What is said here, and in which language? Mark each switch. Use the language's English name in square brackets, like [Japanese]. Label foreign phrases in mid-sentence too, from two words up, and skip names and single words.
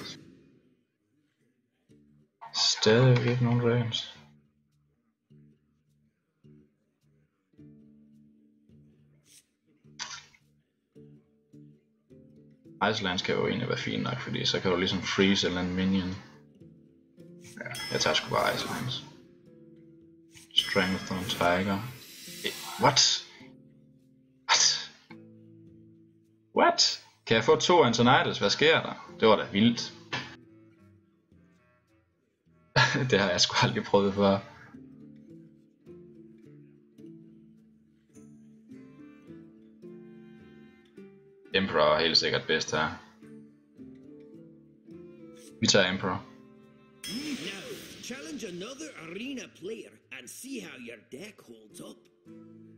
[Danish] Stadig ikke nogen Dragons. Iceland skal jo egentlig være fint nok, fordi så kan du ligesom freeze eller en minion. Ja, jeg tager sgu bare Icelands. [English] Strength on Tiger. What? What? [Danish] Kan jeg få 2 Antonidas? Hvad sker der? Det var da vildt. Det har jeg sgu aldrig prøvet før. Emperor er helt sikkert bedst her. Vi tager Emperor. [English] Now, challenge another arena player and see how your deck holds up.